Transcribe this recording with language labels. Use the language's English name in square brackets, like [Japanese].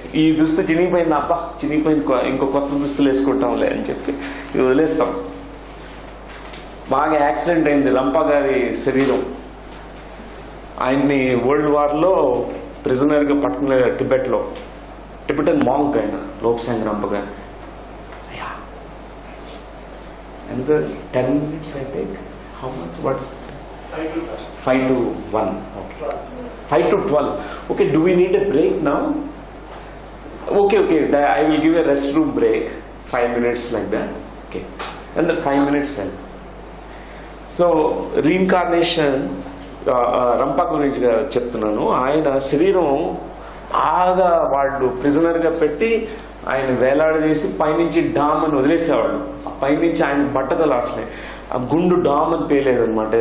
[Telugu] ఈ దుస్తు చినిగిపోయింది, అబ్బా చినిగిపోయింది, ఇంకో కొత్త దుస్తులు వేసుకుంటాంలే అని చెప్పి ఇది వదిలేస్తాం. బాగా యాక్సిడెంట్ అయింది రంప గారి శరీరం. ఆయన్ని వరల్డ్ వార్లో ప్రిజనర్గా పట్టుకునే టిబెటన్ మాంక్ ఆయన లోక్సాంగ్ రంప గారు. [English] ఎంత 10 minutes I think. How much? What's 5 to 1? Okay. 5 to 12. Okay, do we need a break now? Okay. I will give a restroom break. 5 minutes like that. Okay. And the 5 minutes then. [Telugu] So, reincarnation, రంప గురించి చెప్తున్నాను. ఆయన శరీరం బాగా వాళ్ళు ప్రిజనర్గా పెట్టి ఆయన వేలాడదీసి పైనుంచి డామ్ అని వదిలేసేవాళ్ళు. పైనుంచి ఆయన బట్టతలు అసలే ఆ గుండు డామ్ అని పేలేదనమాట.